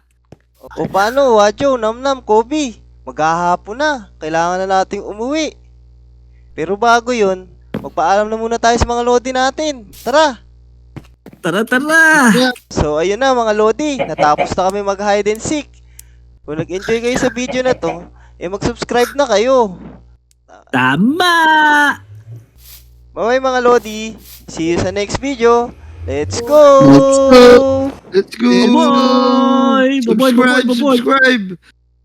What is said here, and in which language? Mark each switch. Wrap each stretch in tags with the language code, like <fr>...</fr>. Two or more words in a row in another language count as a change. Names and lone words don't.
<tl>O paano, Wacho, Namnam, Kobe? Maghahapon na. Kailangan na nating umuwi. Pero bago yun, magpaalam na muna tayo sa mga lodi natin. Tara! Tara. So ayun na mga lodi, natapos na kami mag</tl> <en>hide and seek.</en> <tl>Kung nag-enjoy kayo sa video na to, mag-subscribe na kayo. Tama! Bye mga lodi.</tl> <en>See you sa next video. Let's go! Let's go. Bye-bye! Bye-bye! Subscribe.</en>